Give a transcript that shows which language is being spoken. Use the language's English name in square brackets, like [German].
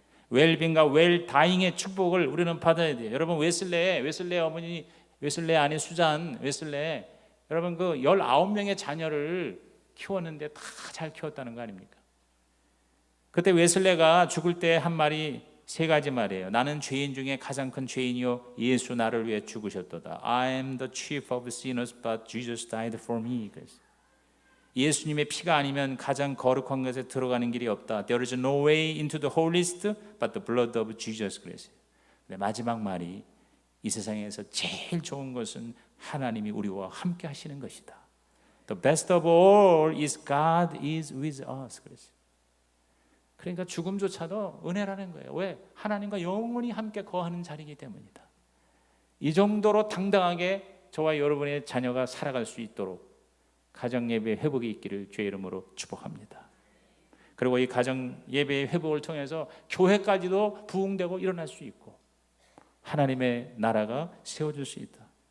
[Korean] 웰빙과 웰다잉의 축복을 우리는 받아야 돼요. 여러분, 웨슬레 어머니, 웨슬레 아내 수잔 웨슬레, 여러분 그 19명의 자녀를 키웠는데 다 잘 키웠다는 거 아닙니까? 그때 웨슬레가 죽을 때 한 말이 3가지 말이에요. 나는 죄인 중에 가장 큰 죄인이요 예수 나를 위해 죽으셨도다. [English] I am the chief of sinners, but Jesus died for me. [Korean] 예수님의 피가 아니면 가장 거룩한 것에 들어가는 길이 없다. [English] There is no way into the holiest but the blood of Jesus. [Korean] 그랬어요. 마지막 말이 이 세상에서 제일 좋은 것은 하나님이 우리와 함께 하시는 것이다. [English] The best of all is God is with us. [Korean] 그랬어요. 그러니까 죽음조차도 은혜라는 거예요. 왜? 하나님과 영원히 함께 거하는 자리이기 때문이다. 이 정도로 당당하게 저와 여러분의 자녀가 살아갈 수 있도록 가정 예배 회복이 있기를 주의 이름으로 축복합니다. 그리고 이 가정 예배의 회복을 통해서 교회까지도 부흥되고 일어날 수 있고 하나님의 나라가 세워질 수 있다.